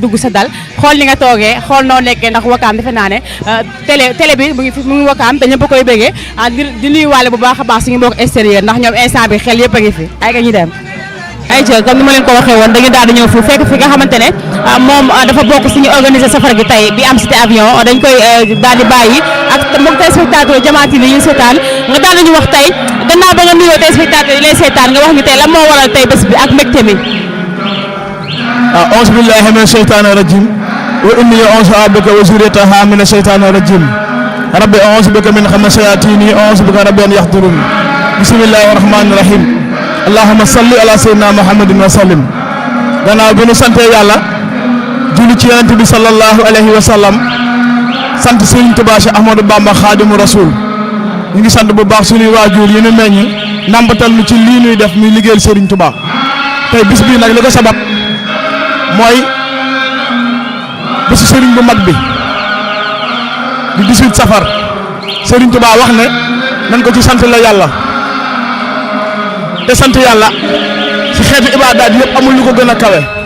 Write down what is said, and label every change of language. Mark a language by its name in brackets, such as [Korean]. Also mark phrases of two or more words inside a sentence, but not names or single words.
[Wolof] dugg sa dal xool ni nga toogee xool noo nekkee ndax Wakaam defe naa ne télé bi mu ngi Wakaam te ñëpp koy bëggee di nuyuwaale bu baax a baax suñu mbokk extérieur ndax ñoom instant bi xel yëpp a ngi fi ay ka ñu dem ay jë comme ni ma leen ko waxee woon dañu daal di ñëw fu fekk fi nga xamante ne moom dafa bokk suñu organiser safar gi tey bi am cité avion dañ koy daal di bàyyi ak mbokk téléspectateur Jama TV yi ñu seetaan nga daal di ñu wax tey gannaaw ba nga nuyoo téléspectateur yi lay seetaan nga wax ñu tey lan moo waral tey bés bi ak mbégte mi. [Arabic] أعوذ بالله من الشيطان الرجيم وإني أعيذها بك وذريتها من الشيطان الرجيم رب أعوذ بك من همزات الشياطين أعوذ بك رب أن يحضرون بسم الله الرحمن الرحيم اللهم صل على سيدنا محمد وسلم [Wolof] gannaaw bi nu sante yàlla julli ci yonent bi [Arabic] صلى الله عليه وسلم sant [Wolof] Serigne Touba Cheikh Ahmadou Bamba Khadimu Rasul ñu ngi sant bu baax suñuy waajur yi nu meññ ndàmpatal nu ci lii nuy def muy liggéeyal Serigne Touba tey bis bii nag li ko sabab mooy bésu Serigne bu mag bi di 18 safar Serigne Touba wax ne nan ko ci sant la yàlla te sant yàlla ci xeetu ibaadaat yëpp amul lu ko gën a kawe